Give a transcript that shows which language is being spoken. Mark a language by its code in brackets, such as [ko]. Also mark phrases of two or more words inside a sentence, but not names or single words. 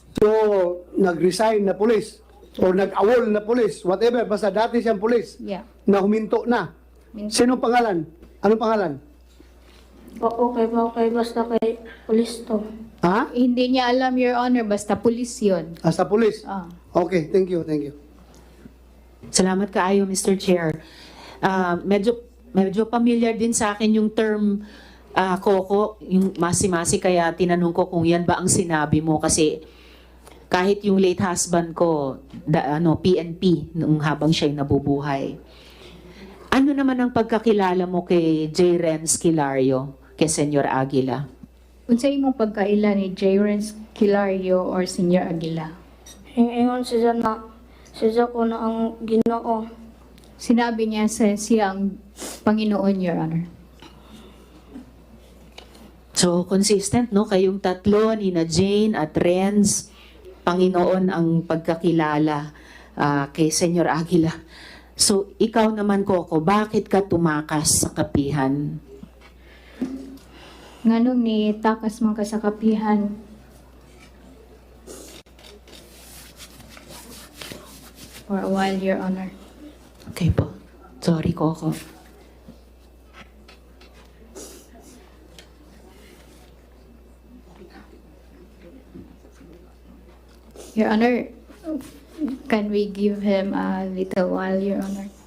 [tl] So, nag-resign na police or nag-awol na police, whatever, basta dati siyang police [en] Yeah. [tl] na huminto na. Sinong pangalan? Anong pangalan? [ceb] okay, basta kay polis to. Ha? [tl] Hindi niya alam, [en] Your Honor, [tl] basta pulis yun. Sa police? Ah. [en] Okay, thank you, thank you. [ceb] Salamat kaayo, Mr. Chair. [tl] Medyo familiar din sa akin yung term, Coco, yung masi-masi, kaya tinanong ko kung yan ba ang sinabi mo kasi kahit yung [en] late husband [tl] ko, PNP, nung habang siya'y nabubuhay. Ano naman ang pagkakilala mo kay J. Renz Kilario, kay Senyor Aguila? [ceb] Unsay imong pagkaila ni J. Renz Kilario or Senior Aguila? Ingon siya na siya ko na ang Ginoo. [tl] Sinabi niya sa siyang Panginoon, [en] Your Honor. So, consistent, no? [tl] Kayong tatlo, ni na Jane at Renz, Panginoon ang pagkakilala kay Senyor Aguila. So, ikaw naman, Coco, bakit ka tumakas sa kapihan? [ceb] Nganong ni takas man ka sa kapihan? [en] For a while, Your Honor. Okay po. Sorry, Coco. Your Honor, can we give him a little while, Your Honor?